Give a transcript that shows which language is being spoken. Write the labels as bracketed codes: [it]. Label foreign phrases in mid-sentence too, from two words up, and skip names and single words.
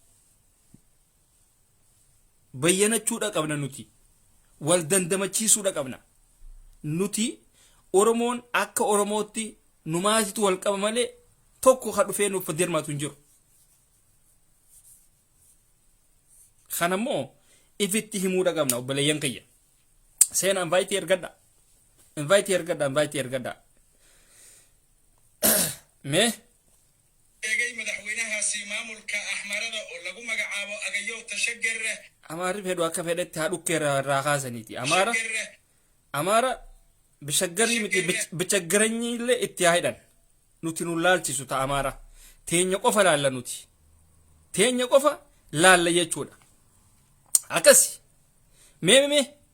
[om] bayyanachuudha qabna nuti wal dandamachiisuudha qabna nuti Oromoon akka Oromootti numaatitu wal qaba malee tokko ka dhufee nuuf dirmatu hin jiru kanammoo ifitti himuudha qabna obboleeyyan kiyya seena invite ergadha me [so] eegay madaxweynahaasi maamulka axmarada oo lagu magacaabo agayow tashagare [om] amaari fedhu akka fedhetti haa dhukkeera irraa kaasaniiti amaara bishaggarii miti bichaggaranyillee itti haa hidhan nuti nu laalchisu ta amaara teenya qofa laalla nuti teenya qofa laalla jechuudha akkasi mee